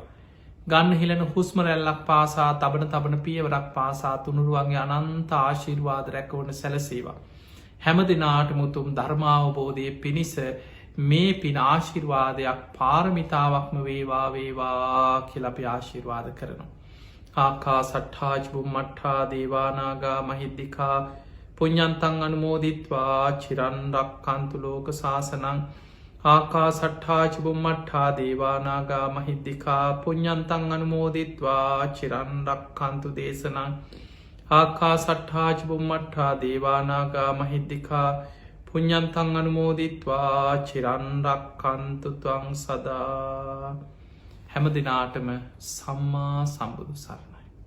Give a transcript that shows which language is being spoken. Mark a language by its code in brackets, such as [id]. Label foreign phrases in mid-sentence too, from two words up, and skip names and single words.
[si] ගන්න හිලන හුස්මරැල්ලක් පාසා තබන පියවරක් පාසා තුනුරුවන්ගේ අනන්ත ආශීර්වාද රැකවන සැලසේවා. හැම දෙනාට මුතුම් ධර්මාවබෝධය පිණිස මේ පින ආශිර්වාදයක් පාරමිතාවක්ම වේවා කියලපි ආශිර්වාද කරනවා. [pi] ආකා සට්හාජ් බුම්මට්හා දේවානාගා මහිද්දිකා පුඤ්ඤන්තං අනුමෝදිත්වා චිරන්රක් කන්තුලෝක ශාසනං ආකා සට්හාජ බුම්මට්හා දේවානාගා මහිද්දිකා පුඤ්ඤන්තං අනුමෝදිත්වා චිරන්රක් කන්තු දේශනං ආකා සට්හාජ බුම්මට්හා දේවානාගා මහිද්දිකා පුඤ්ඤන්තං අනුමෝදිත්වා චිරන්රක් කන්තු ත්වං සදා. [si] හැම දිනාටම සම්මා සම්බුදු සරණයි.